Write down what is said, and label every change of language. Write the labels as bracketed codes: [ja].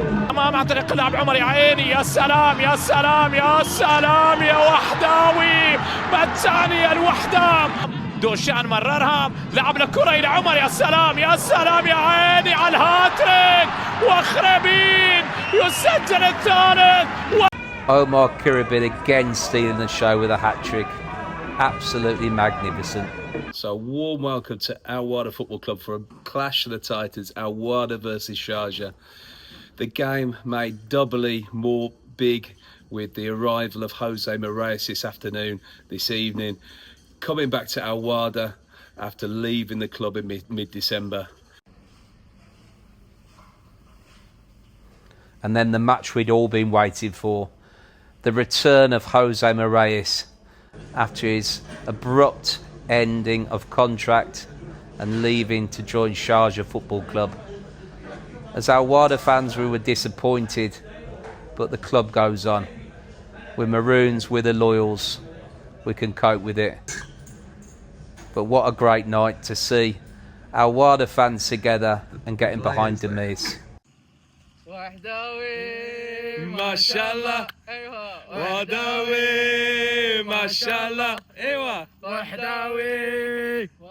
[ar] أمام عن طريق اللعب عمر يا عيني، يا سلام يا سلام يا سلام يا وحداوي، بالثانية الوحدة دوشان مررها، لعب الكرة إلى عمر، يا سلام يا سلام يا عيني على الهاتريك، وأخربين يسجل الثالث. [en] Omar Kiribin again stealing the show with a hat-trick. Absolutely magnificent. So warm welcome to Al Wahda Football Club for a clash of the Titans, Al Wahda versus Sharjah. The game made doubly more big with the arrival of Jose Moraes this evening, coming back to Al Wahda after leaving the club in mid-December. And then the match we'd all been waiting for. The return of Jose Moraes after his abrupt ending of contract and leaving to join Sharjah Football Club. As Al Wahda fans, we were disappointed, but the club goes on. We're Maroons, we're the loyals. We can cope with it. But what a great night to see Al Wahda fans together and getting behind Demirs. [ar] وحداوي ما شاء الله ايوه وحداوي ما شاء الله ايوه وحداوي